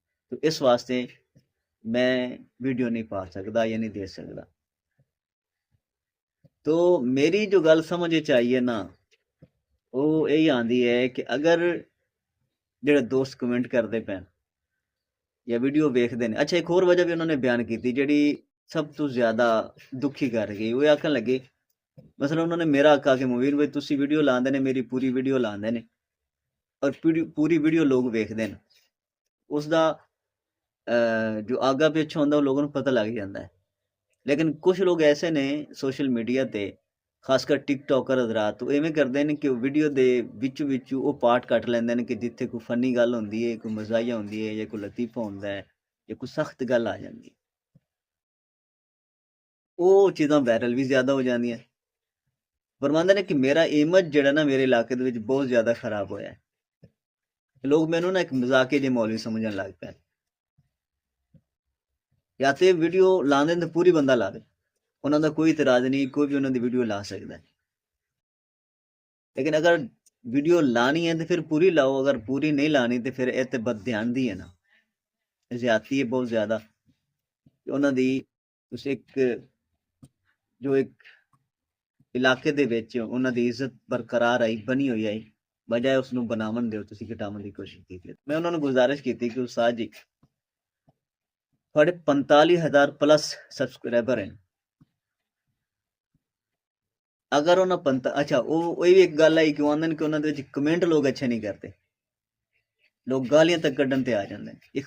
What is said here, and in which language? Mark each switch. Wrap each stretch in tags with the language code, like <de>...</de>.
<hi>तो इस वास्ते मैं वीडियो नहीं पा सकता या नहीं दे सकता। तो मेरी जो गल समझ चाहिए ना वो यही आती है कि अगर</hi> <pa>ਜਿਹੜੇ ਦੋਸਤ ਕਮੈਂਟ ਕਰਦੇ ਪੈਣ ਜਾਂ ਵੀਡੀਓ ਵੇਖਦੇ ਨੇ। ਅੱਛਾ, ਇੱਕ ਹੋਰ ਵਜ੍ਹਾ ਵੀ ਉਹਨਾਂ ਨੇ ਬਿਆਨ ਕੀਤੀ ਜਿਹੜੀ ਸਭ ਤੋਂ ਜ਼ਿਆਦਾ ਦੁਖੀ ਕਰ ਗਈ। ਉਹ ਆਖਣ ਲੱਗੇ, ਮਸਲਾ ਉਹਨਾਂ ਨੇ ਮੇਰਾ ਆਖਾ ਕਿ ਮੂਵੀ ਨੂੰ ਤੁਸੀਂ ਵੀਡੀਓ ਲਾਉਂਦੇ ਨੇ, ਮੇਰੀ ਪੂਰੀ ਵੀਡੀਓ ਲਾਉਂਦੇ ਨੇ ਔਰ ਪੂਰੀ ਵੀਡੀਓ ਲੋਕ ਵੇਖਦੇ ਨੇ, ਉਸ ਦਾ ਜੋ ਆਗਾ ਪਿੱਛਾ ਹੁੰਦਾ ਉਹ ਲੋਕਾਂ ਨੂੰ ਪਤਾ ਲੱਗ ਜਾਂਦਾ ਹੈ। ਲੇਕਿਨ ਕੁਝ ਲੋਕ ਐਸੇ ਨੇ ਸੋਸ਼ਲ ਮੀਡੀਆ ਤੇ, ਖਾਸਕਰ ਟਿਕਟੋਕਰ ਹਜ਼ਰਾਤ, ਉਹ ਇਵੇਂ ਕਰਦੇ ਨੇ ਕਿ ਉਹ ਵੀਡੀਓ ਦੇ ਵਿੱਚ ਉਹ ਪਾਰਟ ਕੱਟ ਲੈਂਦੇ ਨੇ ਕਿ ਜਿੱਥੇ ਕੋਈ ਫਨੀ ਗੱਲ ਹੁੰਦੀ ਹੈ, ਕੋਈ ਮਜ਼ਾਹੀਆ ਹੁੰਦੀ ਹੈ ਜਾਂ ਕੋਈ ਲਤੀਫਾ ਹੁੰਦਾ ਹੈ ਜਾਂ ਕੋਈ ਸਖਤ ਗੱਲ ਆ ਜਾਂਦੀ ਹੈ, ਉਹ ਚੀਜ਼ਾਂ ਵਾਇਰਲ ਵੀ ਜ਼ਿਆਦਾ ਹੋ ਜਾਂਦੀਆਂ। ਫਰਮਾਉਂਦੇ ਨੇ ਕਿ ਮੇਰਾ ਇਮੇਜ ਜਿਹੜਾ ਨਾ ਮੇਰੇ ਇਲਾਕੇ ਦੇ ਵਿੱਚ ਬਹੁਤ ਜ਼ਿਆਦਾ ਖਰਾਬ ਹੋਇਆ ਹੈ। ਲੋਕ ਮੈਨੂੰ ਨਾ ਇੱਕ ਮਜ਼ਾਕੇ ਜਿਹੇ ਮੌਲਵੀ ਸਮਝਣ ਲੱਗ ਪਏ। ਜਾਂ ਤੇ ਵੀਡੀਓ ਲਾਉਂਦੇ ਨੇ ਤਾਂ ਪੂਰੀ ਬੰਦਾ ਲਾਵੇ, ਉਹਨਾਂ ਦਾ ਕੋਈ ਇਤਰਾਜ਼ ਨਹੀਂ, ਕੋਈ ਵੀ ਉਹਨਾਂ ਦੀ ਵੀਡੀਓ ਲਾ ਸਕਦਾ ਹੈ।</pa> <hi>लेकिन अगर वीडियो लानी है तो फिर पूरी लाओ, अगर पूरी नहीं लानी तो फिर</hi> <pa>ਇਹ ਤੇ ਬਦ ਧਿਆਨ ਦੀ ਹੈ ਨਾ, ਜ਼ਿਆਦਤੀ ਹੈ ਬਹੁਤ ਜ਼ਿਆਦਾ। ਉਹਨਾਂ ਦੀ ਤੁਸੀਂ ਇੱਕ ਜੋ ਇੱਕ ਇਲਾਕੇ ਦੇ ਵਿੱਚ ਉਹਨਾਂ ਦੀ ਇੱਜ਼ਤ ਬਰਕਰਾਰ ਆਈ ਬਣੀ ਹੋਈ ਆਈ, ਬਜਾਏ ਉਸ ਨੂੰ ਬਣਾਉਣ ਦਿਓ ਤੁਸੀਂ ਘਟਾਉਣ ਦੀ ਕੋਸ਼ਿਸ਼ ਕੀਤੀ। ਮੈਂ ਉਹਨਾਂ ਨੂੰ ਗੁਜ਼ਾਰਿਸ਼ ਕੀਤੀ ਕਿ ਉਸਤਾਦ ਜੀ ਤੁਹਾਡੇ 45,000 ਪਲੱਸ ਸਬਸਕ੍ਰਾਈਬਰ ਹਨ,</pa> <hi>अगर उन्हें अच्छा वो भी एक गल आई कि उन्होंने कमेंट लोग अच्छे नहीं करते, लोग गालियां तक कड्ढन ते आ जाते हैं।</hi>